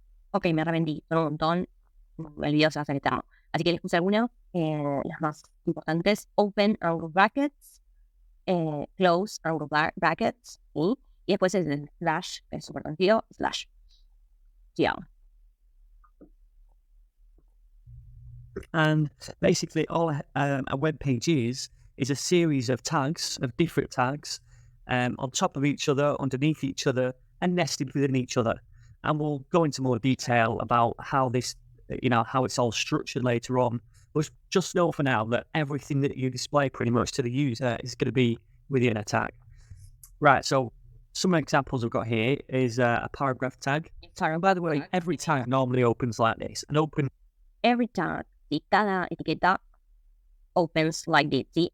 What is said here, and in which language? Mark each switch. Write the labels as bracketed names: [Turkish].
[Spanish] Ok, me arrepentí, son un montón. El video se va a hacer eterno. Así que les puse algunas, las más importantes. [English] Open angle brackets, close angle brackets, [Spanish] ¿sí? Y después es el slash, que es súper conocido, slash. [English] Yeah. And basically, all a web page is a series of tags, of different tags, on top of each other, underneath each other, and nested within each other. And we'll go into more detail about how this, how it's all structured later on. But just know for now that everything that you display pretty much to the user is going to be within a tag. Right, so some examples I've got here is a paragraph tag. And by the way, every tag normally opens like this. Every tag, [Spanish] ¿sí? Cada etiqueta [English] opens like this, [Spanish] ¿sí?